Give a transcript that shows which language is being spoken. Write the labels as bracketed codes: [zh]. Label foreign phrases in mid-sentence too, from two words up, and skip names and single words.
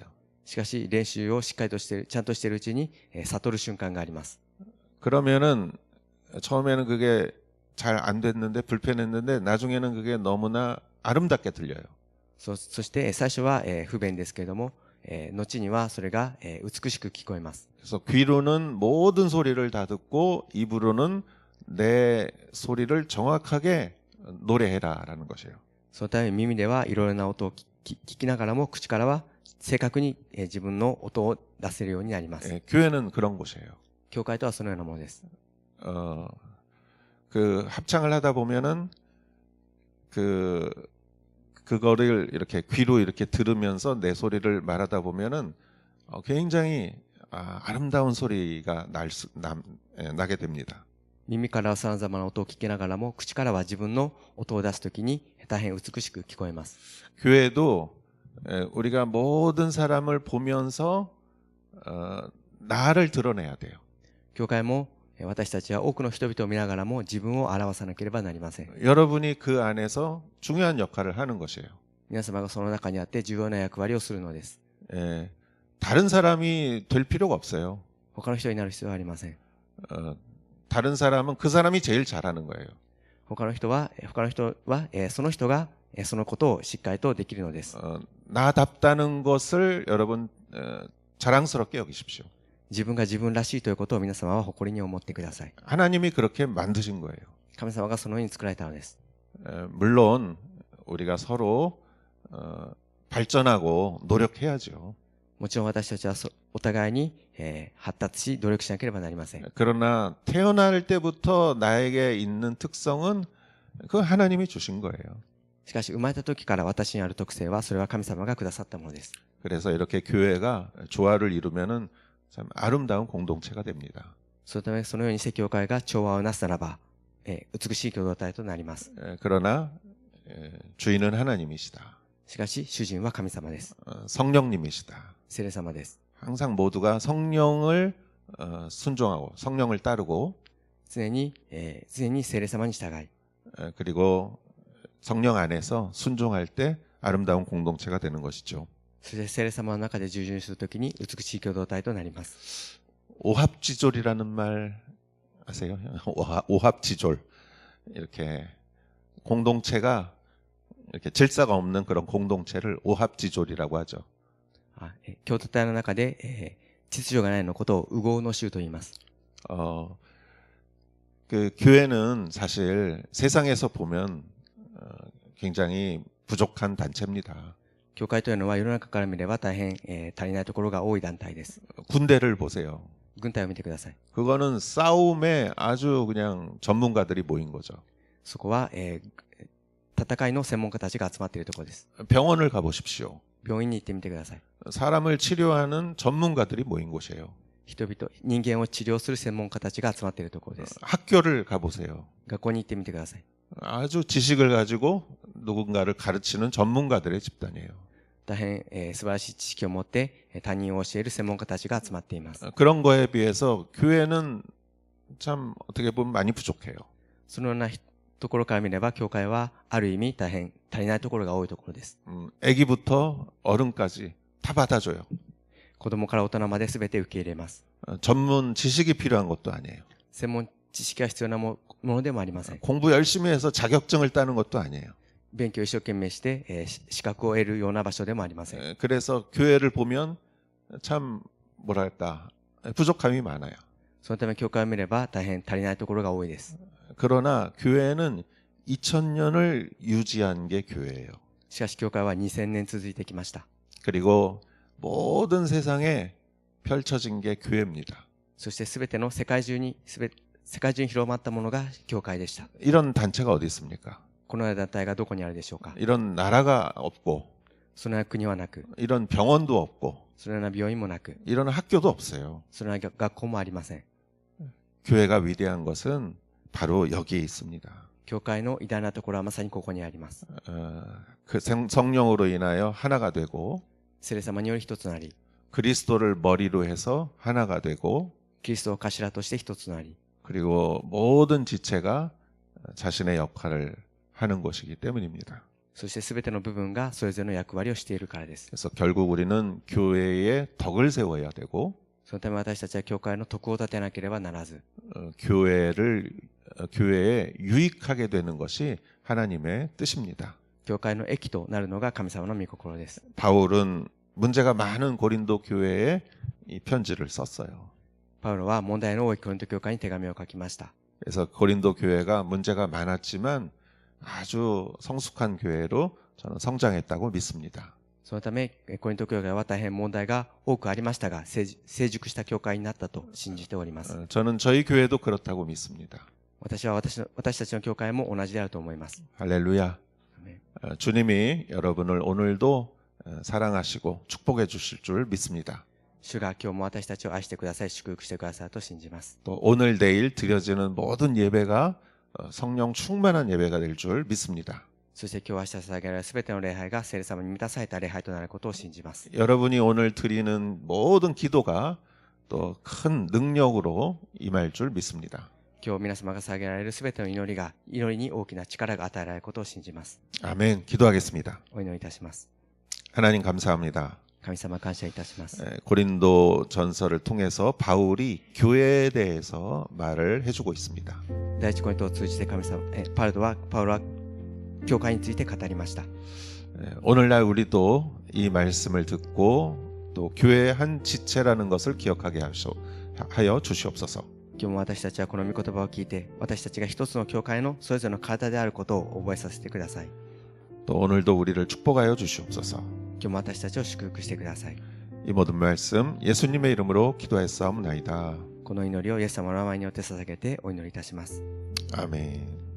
[ja] しかし練習をしっかりとしてちゃんとしているうちに、悟る瞬間があります。 [ko] 그러면은 처음에는 그게 잘 안 됐는데 불편했는데 나중에는 그게 너무나 아름답게 들려요. [ja] そして最初は、不便ですけれども、後にはそれが、美しく聞こえます。 [ko] 그래서 귀로는 모든 소리를 다 듣고 입으로는 내 소리를 정확하게 노래해라라는 것이에요. [ja] そのため耳ではいろいろな音を聞きながらも口からは正確に、自分の音を出せるようになります。 [ko] 교회는 그런 곳이에요. [ja] 教会とはそのようなものです。 [ko] 그 합창을 하다 보면은 그거를 이렇게 귀로 이렇게 들으면서 내 소리를 말하다 보면은 굉장히 아름다운 소리가 나게 됩니다. [ja] 耳からは様々な音を聞きながらも、口からは自分の音を出すときに大変美しく聞こえます。 [ko] 교회도 우리가 모든 사람을 보면서 나를 드러내야 돼요. [ja] 教会も私たちは多くの人々を見ながらも自分を表さなければなりません。 [ko] 여러분이 그 안에서 중요한 역할을 하는 것이에요. [ja] 皆様がその中にあって重要な役割をするのです。 [ko] 다른 사람이 될 필요가 없어요. [ja] 他の人になる必要はありません。 [ko] 다른 사람은 그 사람이 제일 잘하는 거예요. [ja] 他の人はその人がそのことをしっかりとできるのです。 [ko] 나답다는 것을 여러분 자랑스럽게 여기십시오. [ja] 自分が自分らしいということを皆様は誇りに思ってください。 [ko] 하나님이 그렇게 만드신 거예요. [ja] 神様がそのように作られたのです。 [ko] 물론 우리가 서로 발전하고 노력해야죠. [ja] もちろん私たちはお互いに発達し努力しなければなりません。 [ko] 그러나 태어날 때부터 나에게 있는 특성은 그 하나님이 주신 거예요. [ja] しかし生まれた時から私にある特性はそれは神様がくださったものです。 [ko] 그래서 이렇게 교회가 조화를 이루면은 참 아름다운 공동체가 됩니다. [ja] そのためそのように聖教会が調和をなすならば美しい共同体となります。 [ko] 그러나 주인은 하나님이시다. [ja] しかし主人は神様です。 [ko] 성령님이시다. [ja] 聖霊様です。 [ko] 항상 모두가 성령을 순종하고 성령을 따르고 [ja] 常に聖霊様に従い [ko] 그리고 성령 안에서 순종할 때 아름다운 공동체가 되는 것이죠. [ja] そして聖霊様の中で従順するときに美しい共同体となります。 [ko] 오합지졸이라는 말 아세요? 오합지졸. 이렇게 공동체가 이렇게 질서가 없는 그런 공동체를 오합지졸이라고 하죠. [ja] 共同体の中で秩序がないのことを右合の衆と言います。 [ko] 그 교회는 사실 세상에서 보면 굉장히 부족한 단체입니다. [ja] 教会というのは世の中から見れば大変足りないところが多い団体です。 [ko] 군대를 보세요. [ja] 軍隊を見てください。 [ko] 그거는 싸움에 아주 그냥 전문가들이 모인 거죠. [ja] そこは戦いの専門家たちが集まっているところです。 [ko] 병원을 가보십시오. [ja] 病院に行ってみてください。 [ko] 사람을 치료하는 전문가들이 모인 곳이에요. [ja] 人間を治療する専門家たちが集まっているところです。 [ko] 학교를 가보세요. [ja] 学校に行ってみてください。 [ko] 아주 지식을 가지고 누군가를 가르치는 전문가들의 집단이에요. [ja] 大変素晴らしい知識を持って他人を教える専門家たちが集まっています。 [ko] 그런 거에 비해서 교회는 참 어떻게 보면 많이 부족해요. [ja] そのようなところから見れば教会はある意味大変足りないところが多いところです。 [ko] 아기부터 어른까지 다 받아줘요. [ja] 子供から大人まで全て受け入れます。 [ko] 전문 지식이 필요한 것도 아니에요. [ja] 専門知識が必要なものでもありません。 [ko] 공부 열심히 해서 자격증을 따는 것도 아니에요. [ja] 勉強を一生懸命して資格を得るような場所でもありません。 [ko] 그래서 교회를 보면 참 뭐랄까 부족함이 많아요. [ja] そのため教会を見れば大変足りないところが多いです。 [ko] 그러나 교회는 2000년을 유지한 게 교회예요. [ja] しかし教会は2000年続いてきました。 [ko] 그리고 모든 세상에 펼쳐진 게 교회입니다. [ja] そして全ての世界中に広まったものが教会でした。 [ko] 이런 단체가 어디 있습니까? [ja] このような団体がどこにあるでしょうか。 [ko] 이런 나라가 없고 [ja] そのような国はなく、 [ko] 이런 병원도 없고 [ja] そのような病院もなく、 [ko] 이런 학교도 없어요. [ja] そのような学校もありません。 [ko] 교회가 위대한 것은 바로 여기에 있습니다. [ja] 教会の偉大なところはまさにここにあります。 [ko] 그 성령으로 인하여 하나가 되고 [ja] 聖霊様により一つとなり、 [ko] 그리스도를 머리로 해서 하나가 되고 [ja] キリストを頭として一つとなり、 [ko] 그리고 모든 지체가 자신의 역할을 하는 것이기 때문입니다. [ja] そして全ての部分がそれぞれの役割をしているからです。 [ko] 그래서 결국 우리는 교회의 덕을 세워야 되고 [ja] そのため私たちは教会の徳を立てなければならず、 [ko] 교회에 유익하게 되는 것이 하나님의 뜻입니다. [ja] 教会の益となるのが神様の御心です。 [ko] 바울은 문제가 많은 고린도 교회에 이 편지를 썼어요. [ja] パウロは問題の多いコリント教会に手紙を書きました。 [ko] 그래서 고린도 교회가 문제가 많았지만 아주 성숙한 교회로 저는 성장했다고 믿습니다. [ja] そのため、コリント教会は大変問題が多くありましたが、成熟した教会になったと信じております。 [ko] 저는 저희 교회도 그렇다고 믿습니다. [ja] 私たちの教会も同じであると思います。 [ko] 할렐루야. [ja] アメン [ko] 주님이 여러분을 오늘도 사랑하시고 축복해 주실 줄 믿습니다. [ja] 主が今日も私たちを愛してください、祝福してくださると信じます。 [ko] 또 오늘 내일 드려지는 모든 예배가 성령 충만한 예배가 될 줄 믿습니다. [ja] そして今日明日捧げられるすべての礼拝が聖霊様に満たされた礼拝となることを信じます。 [ko] 여러분이 오늘 드리는 모든 기도가 또 큰 능력으로 임할 줄 믿습니다. [ja] 今日皆様が捧げられるすべての祈りに大きな力が与えられることを信じます。 [ko] 아멘. 기도하겠습니다. [ja] お祈りいたします。 [ko] 하나님 감사합니다. [ja] 神様感謝いたします。 [ko] 고린도 전서를 통해서 바울이 교회에 대해서 말을 해주고 있습니다. [ja] 第一コリントを通じてパウロは教会について語りました。 [ko] 오늘날 우리도 이 말씀을 듣고 또 교회의 한 지체라는 것을 기억하게 하여 주시옵소서. [ja] 今日も私たちはこの御言葉を聞いて、私たちが一つの教会のそれぞれの体であることを覚えさせてください。 [ko] 또 오늘도 우리를 축복하여 주시옵소서. [ja] 今日も私たちを祝福してください。 [ko] 이 모든 말씀 예수님의 이름으로 기도했사옵나이다. [ja] この祈りをイエス様の名前によって捧げてお祈りいたします。 [ko] 아멘.